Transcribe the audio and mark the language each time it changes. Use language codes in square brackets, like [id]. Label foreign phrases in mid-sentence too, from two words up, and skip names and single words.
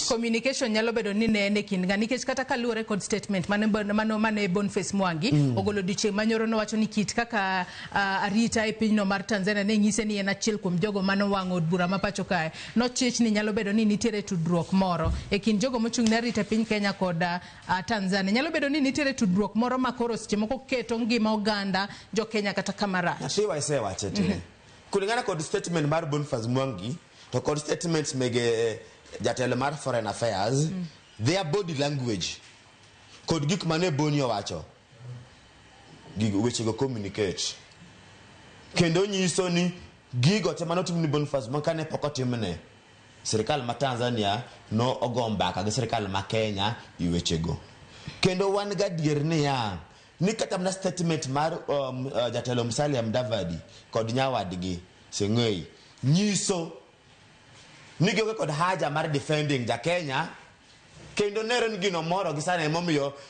[luo] Communication nyalo bedo ni ne kin ga nikech kata kaluore kod statement mane Boniface Mwangi ogolo diche manyoro no wacho ni kit kaka arita e pinyno mar Tanzania ne nyise ni en achiel kuom jogo mano wang'o od bura ma pacho kae. No chich ni nyalo bedo ni nitiere tudruok moro e kin jogo mochung' ne arita piny Kenya kod Tanzania. Nyalo bedo ni nitiere tudruok moro makoro seche moko keto ngima oganda jo Kenya kata kamara. Na shiwa ise wachete. Kulingana kod statement mar Boniface Mwangi to kod statements mege jatelo mar [en] foreign affairs, their body language [luo] kod gik mane Boni owacho [en] which go communicate [luo] kendo nyiso ni gigo te manotim ni Boniface Mwangi kane pok otimne sirikal ma Tanzania no ogomba ka gi sirikal ma Kenya iwechego. Kendo wan gadier ni kata mna statement mar jatelo Musalia Mudavadi kod nyawadgi Seng'ei nyiso ni gioge kod haja mar defending ja Kenya kendo nero ni gino moro gi sana emomiyo